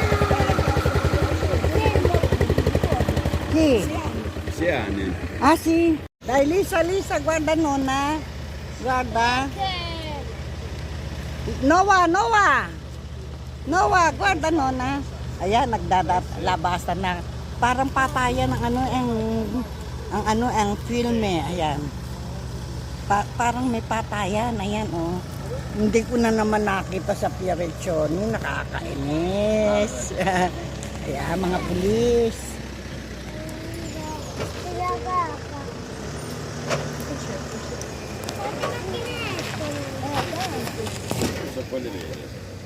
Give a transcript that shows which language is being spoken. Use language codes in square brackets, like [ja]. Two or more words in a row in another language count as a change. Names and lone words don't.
[it] Chi? 6 anni. Ah sì? Dai Lisa, guarda nonna. Guarda. Noah, guarda nonna. [tl] Ayan, nagdadalabasan na. Parang patayan ang film Ayan. Parang may patayan. Ayan, Hindi ko na naman nakita sa Pierreccioni. Nakakainis. Ayan, mga pulis. [it] Non so quale vede.